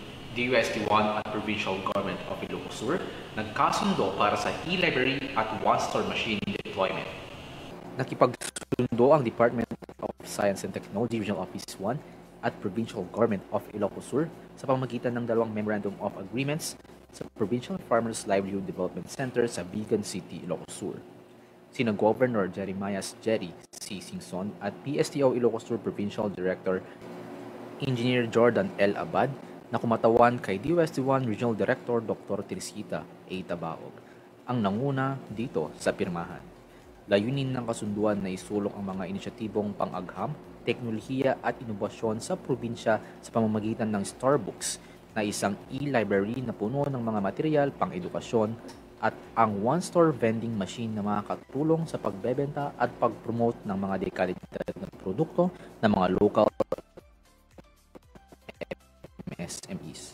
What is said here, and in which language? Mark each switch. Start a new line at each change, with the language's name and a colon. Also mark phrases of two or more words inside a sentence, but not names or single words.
Filipino: DUST1 at Provincial Government of Ilocos Sur nagkasundo para sa e-library at
English: one-store machine deployment.
Filipino: Nakipagsundo ang Department of Science and Technology Regional Office 1 at Provincial Government of Ilocos Sur sa pamamagitan ng dalawang Memorandum of Agreements sa Provincial Farmers Livelihood Development Center sa Bigan City, Ilocos Sur. Sina Governor Jeremias Jerry C. Singson at PSTO Ilocos Sur Provincial Director Engineer Jordan L. Abad na kumatawan kay DUST1 Regional Director Dr. Teresita A. Tabaog ang nanguna dito sa pirmahan. Layunin ng kasunduan na isulok ang mga inisyatibong pang-agham, teknolohiya at inobasyon sa probinsya sa pamamagitan ng Starbooks na isang e-library na puno ng mga material pang-edukasyon at ang
English: one-store vending machine
Filipino: na makakatulong sa pagbebenta at pag-promote ng mga dekalidad na produkto ng mga
English: local SMEs.